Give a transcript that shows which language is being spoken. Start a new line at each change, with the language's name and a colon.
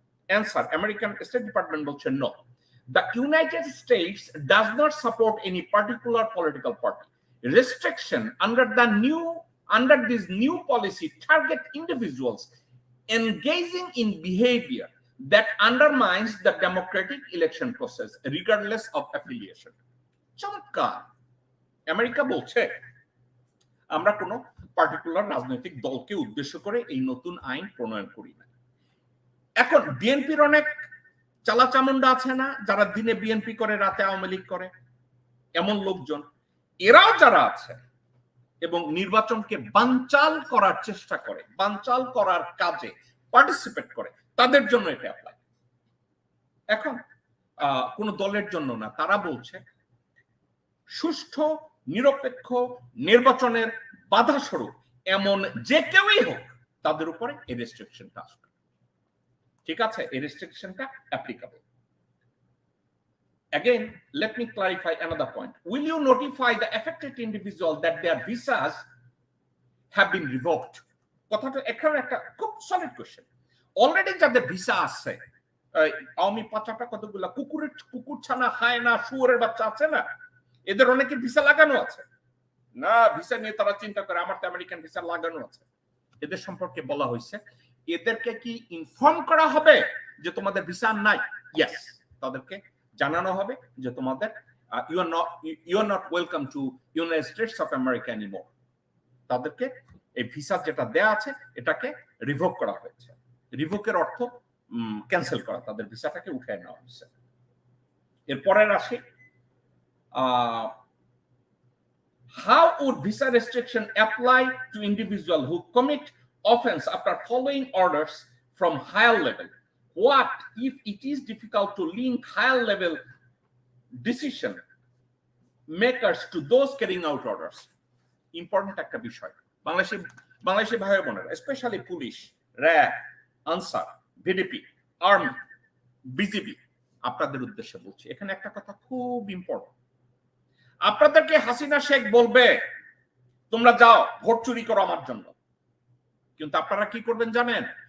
English: Answer: American State Department
Bangla: বলছে
English: no. The United States does not support any particular political party. Restriction under this new policy target individuals engaging in behavior that undermines the democratic election process regardless of affiliation.
Bangla: চমৎকার। America বলছে আমরা কোনো particular রাজনৈতিক দলকে উদ্দেশ্য করে এই নতুন আইন প্রণয়ন করি না। এখন বিএনপির অনেক চালাচামুন্ডা আছে না, যারা দিনে বিএনপি করে রাতে আওয়ামী লীগ করে, এমন লোকজন, এরাও যারা আছে এবং নির্বাচনকে বানচাল করার চেষ্টা করে, বানচাল করার কাজে পার্টিসিপেট করে, তাদের জন্য এটা অ্যাপ্লাই। এখন কোন দলের জন্য না, তারা বলছে সুষ্ঠু নিরপেক্ষ নির্বাচনের বাধা স্বরূপ এমন যে কেউই হোক তাদের উপরে এই রেস্ট্রিকশনটা আসবে। ঠিক আছে, এই রেস্ট্রিকশনটা applicable.
English: Again, let me clarify another point. Will you notify the affected individual that their visas have been revoked?
Bangla: কথাটা এখানে একটা খুব সলিড কোশ্চেন। অলরেডি যাদের ভিসা আছে, আওয়ামী পাচাটা কতগুলা কুকুর ছানা খায় না, শুয়োরের বাচ্চা আছে না, এদের অনেকের ভিসা লাগানো আছে না। ভিসা নিয়ে তারা চিন্তা করে আমার তো আমেরিকান ভিসা লাগানো আছে। এদের সম্পর্কে বলা হয়েছে এদেরকে কি ইনফর্ম করা হবে যে তোমাদের ভিসা নাই? ইয়েস, তাদেরকে জানানো হবে যে তোমাদের
English: you are not welcome to United States of America anymore.
Bangla: তাদেরকে এই ভিসা যেটা দেয়া আছে এটাকে রিভোক করা হয়েছে। রিভোকের অর্থ ক্যান্সেল করা, তাদের ভিসাটাকে উঠিয়ে নেওয়া হয়েছে। এরপরের আসি,
English: how would visa restriction apply to individuals who commit offense after following orders from higher level? What if it is difficult to link higher level decision makers to those carrying out orders?
Bangla: Important একটা বিষয়। বাংলাদেশি ভাই বোনেরা, specially police, RAB, answer, VDP, army, BGB, আপনাদের উদ্দেশ্যে বলছি, এখানে একটা কথা খুব ইম্পর্টেন্ট। আপনাদেরকে হাসিনা শেখ বলবে তোমরা যাও ভোট চুরি করো আমার জন্য, কিন্তু আপনারা কি করবেন জানেন?